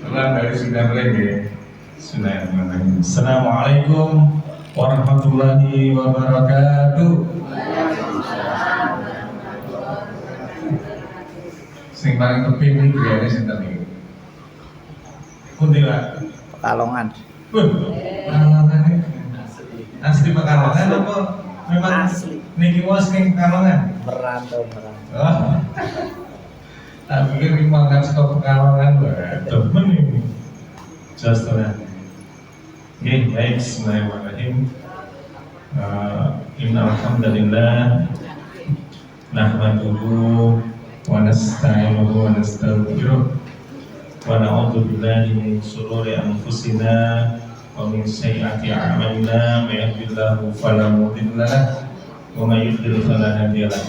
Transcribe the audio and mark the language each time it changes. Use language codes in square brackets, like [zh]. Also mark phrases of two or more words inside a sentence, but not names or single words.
[id] Pulang dari Sudan lagi. [ar] بسم الله الرحمن الرحيم. السلام عليكم ورحمة الله وبركاته. [jv] Sing paling keping iki griyane sinten iki? Pundi, Pak? Pekalongan. [id] Pekalongan asli Pekalongan apa memang Asli. [jv] Niki was ning Pekalongan? [id] Merantau. Oh. Tak pikir ini makan stok Pekalongan, temen ini. Just Oke, baik, [ar] بسم الله الرحمن الرحيم. إن الحمد لله نحمده ونستعينه ونستغفره ونعوذ بالله من شرور أنفسنا ومن سيئات أعمالنا من يهده الله فلا مضل له ومن يضلل فلا هادي له.